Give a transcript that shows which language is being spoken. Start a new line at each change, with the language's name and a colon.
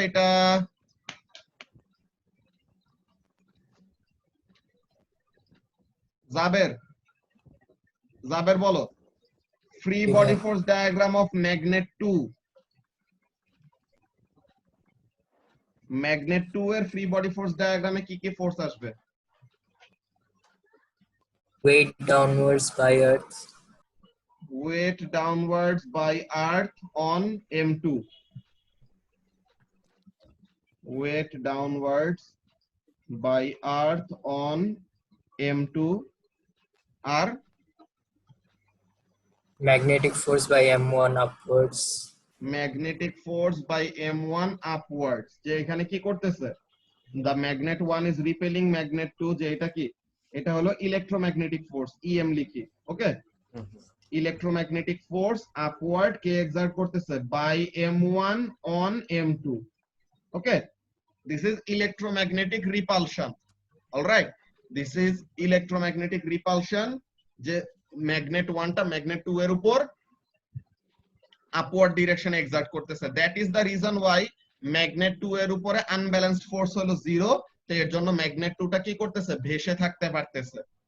Bangla: এটা জাবের। জাবের বলো, free body force diagram of magnet 2। Magnet 2 এর ফ্রি বডি ফোর্স ডায়াগ্রামে কি কি ফোর্স আসবে?
English: Weight downwards by Earth. Weight downwards by Earth on M2. Weight downwards by Earth on M2 আর Magnetic force by M1 upwards. Magnetic force by M1 upwards.
Bangla: যে এখানে কি করতেছে,
English: the magnet 1 is repelling magnet 2,
Bangla: যে এটা কি, এটা হলো electromagnetic force, EM লিখি। ওকে, ইলেকট্রোম্যাগনেটিক ফোর্স আপওয়ার্ড কে এক্সার্ট করতেছে by M1
English: on M2। Okay, this is electromagnetic repulsion. All right, this is electromagnetic repulsion,
Bangla: যে ম্যাগনেট 1টা ম্যাগনেট 2 এর উপর আপওয়ার্ড ডিরেকশনে এক্সার্ট করতেছে।
English: that is the reason why
Bangla: magnet 2 এর উপরে unbalanced force হলো 0, তো এর জন্য ম্যাগনেট 2টা কি করতেছে, ভেসে থাকতে পারতেছে।